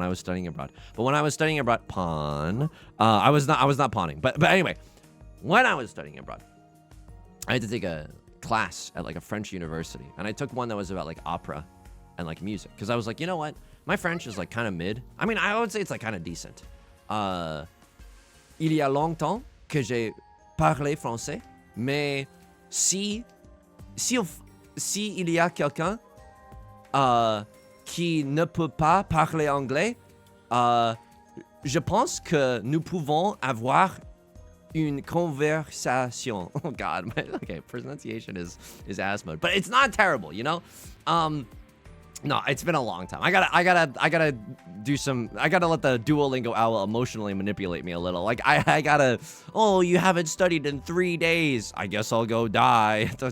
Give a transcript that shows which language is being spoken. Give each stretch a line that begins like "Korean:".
English: When I was studying abroad, but when I was studying abroad, pawn. I was not pawning, but anyway, when I was studying abroad, I had to take a class at like a French university, and I took one that was about like opera and like music, because I was like, you know what, my French is like kind of mid. I mean, I would say it's like kind of decent.
French: Il y a longtemps que j'ai parlé français, mais si il y a quelqu'un qui ne peut pas parler anglais, je pense que nous pouvons avoir une conversation.
English: Oh god, okay, pronunciation is ass mode, but it's not terrible, you know. No, it's been a long time. I gotta do some. I gotta let the Duolingo owl emotionally manipulate me a little. Like I gotta. Oh, you haven't studied in 3 days. I guess I'll go die.